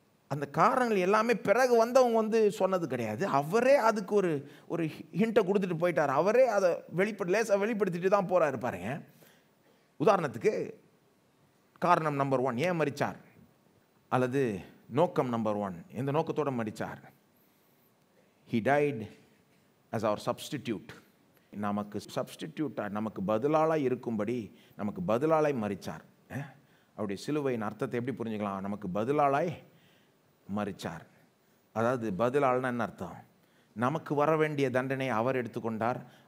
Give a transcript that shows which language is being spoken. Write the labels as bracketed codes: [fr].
[ta] அந்த காரணங்கள் எல்லாமே பிறகு வந்தவங்க சொன்னது கிடையாது. அவரே அதுக்கு ஒரு ஹிண்ட்டை கொடுத்துட்டு போயிட்டார். அவரே அதை லேசாக வெளிப்படுத்திட்டு தான் போகிறாரு பாருங்க. உதாரணத்துக்கு காரணம் நம்பர் 1 ஏன் மரித்தார், அல்லது நோக்கம் நம்பர் 1 எந்த நோக்கத்தோடு மரித்தார்? [en] He died as our substitute. [ta] நமக்கு சப்ஸ்டிடியூட்டாக, நமக்கு பதிலாளாக இருக்கும்படி நமக்கு பதிலாளாய் மரித்தார். அவருடைய சிலுவையின் அர்த்தத்தை எப்படி புரிஞ்சுக்கலாம்? நமக்கு பதிலாளாய் மரித்தார். அதாவது பதிலாள்னா என்ன அர்த்தம்? நமக்கு வர வேண்டிய தண்டனை அவர் எடுத்துக்கொண்டார்.